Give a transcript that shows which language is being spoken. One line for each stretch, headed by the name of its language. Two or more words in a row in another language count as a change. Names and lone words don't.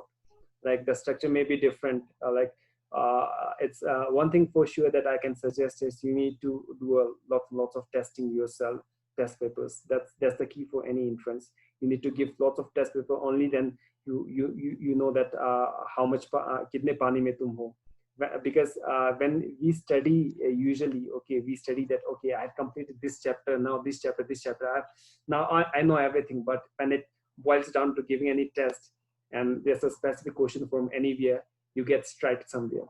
English: Like the structure may be different. It's one thing for sure that I can suggest is you need to do lots of testing yourself, test papers. That's the key for any entrance. You need to give lots of test paper. Only then you know that how much
Hindi: कितने पानी में तुम हो.
English: Because when we study usually, okay, we study that, okay, I've completed this chapter, now this chapter, I know everything. But when it boils down to giving any test and there's a specific question from anywhere, you get striked somewhere.